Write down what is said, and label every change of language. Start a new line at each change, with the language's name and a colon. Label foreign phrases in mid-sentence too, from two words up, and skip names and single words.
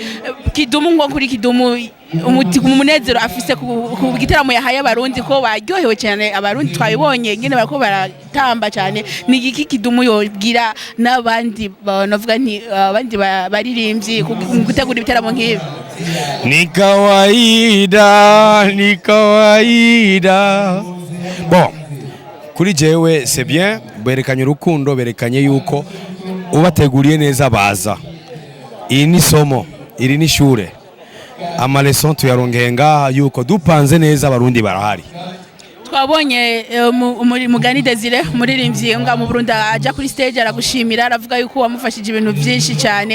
Rundi: Kidumu ngo kuri Kidumu umunezero afise ku giteramo yahaye abarundi ko baryohewe cyane abarundi twabibonye ngene barako baratamba cyane ni igiki Kidumu yogira n'abandi navuga nti abandi baririmbyi gutegura ibiteramo nk'ibi.
Swahili: Ni kawaida, ni kawaida.
Rundi: Bon, kuri jewe
French: c'est bien,
Rundi: berekanye urukundo, berekanye yuko ubateguriye neza baza. Iyi ni somo, iri ni shure. Amaleson tuyarongeye ngaha yuko dupanze neza abarundi barahari. Twabonye Mugani Desire muririmbyi nga mu Burundi aja kuri stage aragushimira aravuga yuko wamufashije ibintu byinshi cyane.